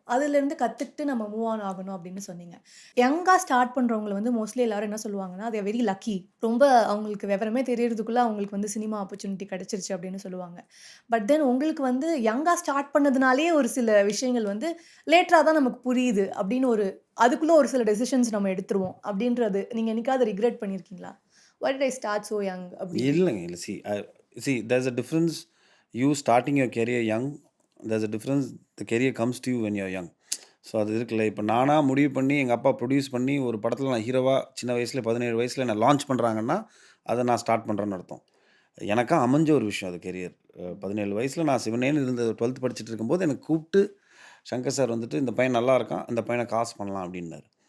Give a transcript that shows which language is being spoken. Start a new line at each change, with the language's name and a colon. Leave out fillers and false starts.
Tamil: அதுலேருந்து கற்றுக்கிட்டு நம்ம மூவ் ஆன் ஆகணும் அப்படின்னு சொன்னீங்க. யங்காக ஸ்டார்ட் பண்ணுறவங்களை வந்து மோஸ்ட்லி எல்லாரும் என்ன சொல்லுவாங்கன்னா, அது
English: very lucky,
Tamil: ரொம்ப அவங்களுக்கு விவரமே தெரியறதுக்குள்ளே அவங்களுக்கு வந்து சினிமா ஆப்பர்ச்சுனிட்டி கிடச்சிருச்சு அப்படின்னு சொல்லுவாங்க. பட் தென் உங்களுக்கு வந்து யங்காக ஸ்டார்ட் பண்ணதுனாலே ஒரு சில விஷயங்கள் வந்து லேட்டராக தான் நமக்கு புரியுது அப்படின்னு அதுக்குள்ளே ஒரு சில டெசிஷன்ஸ் நம்ம எடுத்துருவோம் அப்படின்றது நீங்கள் என்னைக்காவது ரிக்ரெட் பண்ணியிருக்கீங்களா?
English: Why did I start so young?
Tamil: இல்லைங்க, இல்லை.
English: See, there's a difference. You starting your career young, there's a difference. The career comes to you when you're young.
Tamil: So அது இருக்குல்ல. இப்போ நானாக முடிவு பண்ணி எங்கள் அப்பா ப்ரொடியூஸ் பண்ணி ஒரு படத்தில் நான் ஹீரோவாக சின்ன வயசில் 17 வயசில் நான் லான்ச் பண்ணுறாங்கன்னா அதை நான் ஸ்டார்ட் பண்ணுறேன்னு அர்த்தம். எனக்கா அமைஞ்ச ஒரு விஷயம் அது கெரியர். 17 வயசில் நான் சிவனேன்னு இருந்த 12th படிச்சுட்டு இருக்கும்போது எனக்கு கூப்பிட்டு சங்கர் சார் வந்துட்டு இந்த பையன் நல்லா இருக்கான், இந்த பையனை காசு பண்ணலாம் அப்படின்னாரு.